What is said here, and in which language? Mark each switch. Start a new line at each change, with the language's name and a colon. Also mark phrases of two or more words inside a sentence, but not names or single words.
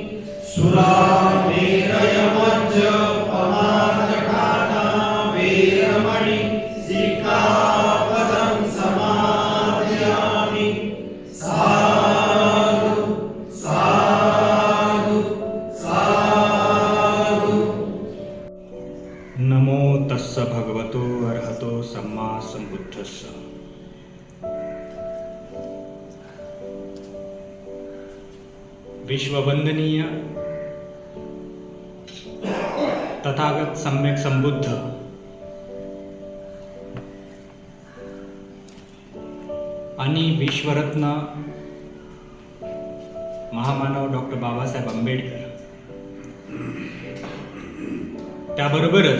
Pali: सुरामेरयमज्जपमादघाना वेरमणि सिक्खापदं समादियामि। साधु साधु साधु। नमो तस्स भगवतो अरहतो सम्मा सम्बुद्धस्स।
Marathi: विश्ववंदनीय तथागत सम्यक संबुद्ध आणि विश्वरत्न महामानव डॉक्टर बाबासाहेब आंबेडकर, त्याबरोबरच